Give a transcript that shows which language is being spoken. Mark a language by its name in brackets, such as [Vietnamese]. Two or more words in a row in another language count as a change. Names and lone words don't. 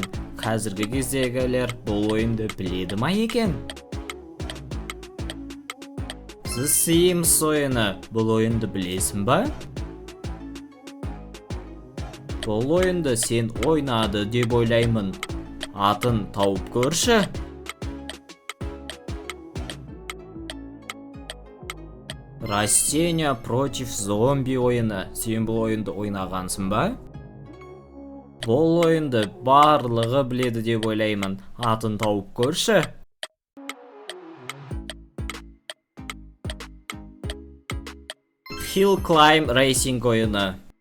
[Kazakh] Қазіргі кездегілер бұл ойынды біледі ма екен? The Sims ойыны. Бұл ойынды білесің ба? Бұл ойынды сен ойнады деп ойлаймын. Атын тауып көрші. Растения против зомби ойыны. Сен бұл ойынды ойнағансың ба? Бұл ойынды барлығы біледі деп ойлаймын. Атын тауып көрші. Hill Climb Racing ойыны.